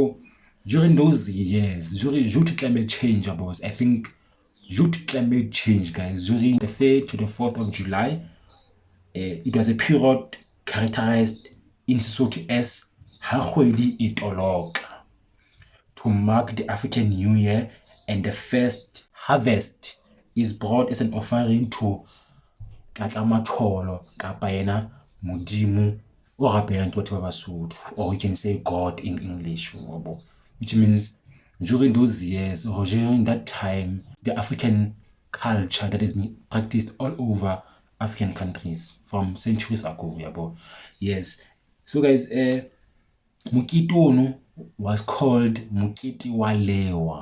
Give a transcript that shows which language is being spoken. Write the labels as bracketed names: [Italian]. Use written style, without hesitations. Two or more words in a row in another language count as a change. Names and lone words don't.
[English] So during those years, due to climate change, boys, I think due to climate change, guys, during the 3rd to the 4th of July, it was a period characterized in Lesotho as Hagwedi Itoloka, to mark the African New Year, and the first harvest is brought as an offering to Katamacholo [Southern Sotho] kapa yena Modimo o rapelang ke batho ba Basotho, [English] or you can say God in English, which means during those years or during that time, the African culture that is being practiced all over African countries from centuries ago. Yes. So guys, [Southern Sotho] Mokete ono [English] was called [Southern Sotho] Mokete wa Lewa.